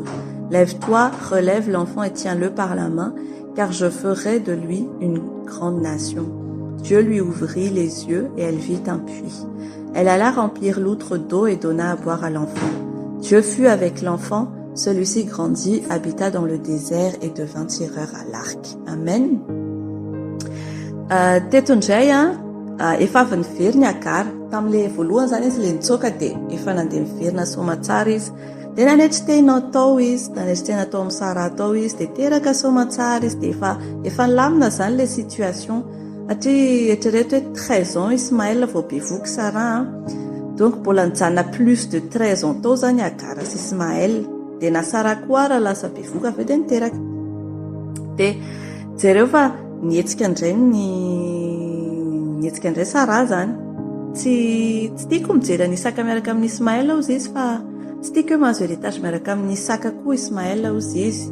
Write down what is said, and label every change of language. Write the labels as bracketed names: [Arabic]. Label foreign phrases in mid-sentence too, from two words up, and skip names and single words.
[French] Lève-toi, relève l'enfant et tiens-le par la main, car je ferai de lui une grande nation. » Dieu lui ouvrit les yeux et elle vit un puits. Elle alla remplir l'outre d'eau et donna à boire à l'enfant. Dieu fut avec l'enfant, celui-ci grandit, habita dans le désert et devint tireur à l'arc. Amen. [Malagasy] Teto indray efa avy nivery ny Agar. Tamin'le voalohany zany izy le nitsoaka de efa nandeha miverina soamatsara izy. De nanetry tena atao izy, nanetry tena atao amin'ny Sara atao izy, de teraka soamatsara izy, de efa nilamina zany [French] le situation. [Malagasy] Satria eritrereto hoe 13 ans Ismaël vao bevoky Sara. Donc mbola nijanona [French] plus de 13 ans [Malagasy] tao zany Agar sy Ismaël. De na Sara koa raha lasa bevoky avy de niteraka. De jereo fa nietsika indray Sara zany. Tsy tiako mijery an'Isaka miaraka amin'ny Ismaël ozy izy fa tsy tiako hoe mahazo héritage miaraka amin'ny Isaka koa Ismaël ozy izy.